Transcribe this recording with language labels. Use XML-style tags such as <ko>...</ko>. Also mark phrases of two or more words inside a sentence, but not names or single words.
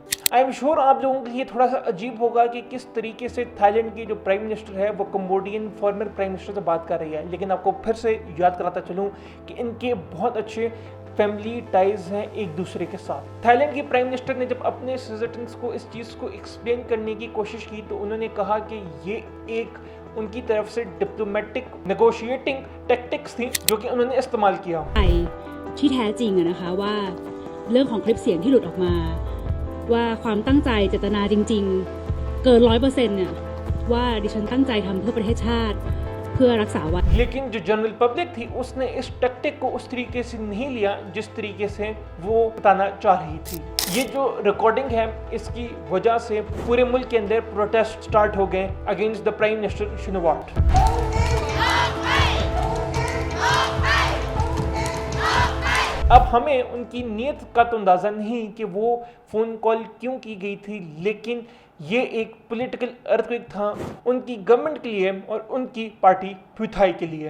<en>I am sure</en> <hi>आप लोगों के लिए थोड़ा सा अजीब होगा कि किस तरीके से थाईलैंड की जो</hi> <en>prime minister</en> <hi>है वो कंबोडियन</hi> <en>former prime minister</en> <hi>से बात कर रही है, लेकिन आपको फिर से याद कराता चलूँ कि इनके बहुत अच्छे</hi> <en>family ties</en> <hi>हैं एक दूसरे के साथ। थाईलैंड की</hi> <en>prime minister</en> <hi>ने जब अपने सिटीजन्स को इस चीज़ को एक्सप्लेन करने की कोशिश की तो उन्होंने कहा कि ये एक उनकी तरफ से</hi> <en>diplomatic negotiating tactics</en> <hi>थी जो कि उन्होंने इस्तेमाल किया।</hi> <th>ที่แท้จริงนะคะว่าเรื่องของคลิปเสียงที่หลุดออกมาว่าความตั้งใจเจตนาจริงๆเกิน 100% เนี่ยว่าดิฉันตั้งใจทำเพื่อประเทศชาติเพื่อรักษาไว้</th> <hi>लेकिन जो</hi> <en>general public</en> <hi>थी उसने इस टैक्टिक को उस तरीके से नहीं लिया जिस तरीके से वो बताना चाह रही थी। ये जो रिकॉर्डिंग है इसकी वजह से पूरे मुल्क के अंदर</hi> <en>protest start</en> <hi>हो गए</hi> <en>against the prime minister Shinawatra.</en> <hi>अब हमें उनकी नीयत का तो अंदाज़ा नहीं कि वो</hi> <en>phone call</en> <hi>क्यों की गई थी, लेकिन ये एक</hi> <en>political earthquake</en> <hi>था उनकी गवर्नमेंट के लिए और उनकी पार्टी प्यूथाई के लिए।</hi>